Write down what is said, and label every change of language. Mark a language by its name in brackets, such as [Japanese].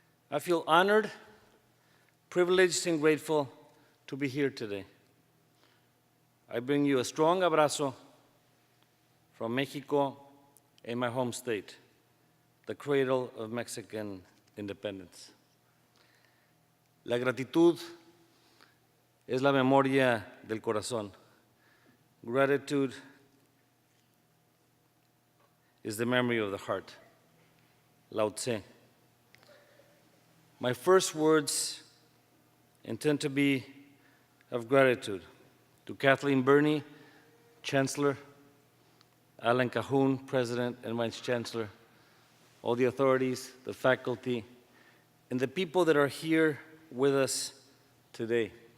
[English] I feel honored, privileged, and grateful to be here today. I bring you a strong abrazo from Mexico and my home state, the cradle of Mexican independence. [Spanish] La gratitud es la memoria del corazón. [English] Gratitude is the memory of the heart. Lao Tse. My first words intend to be of gratitude to Kathleen Burney, Chancellor, Alan Cahoon, President and Vice Chancellor, all the authorities, the faculty, and the people that are here with us today.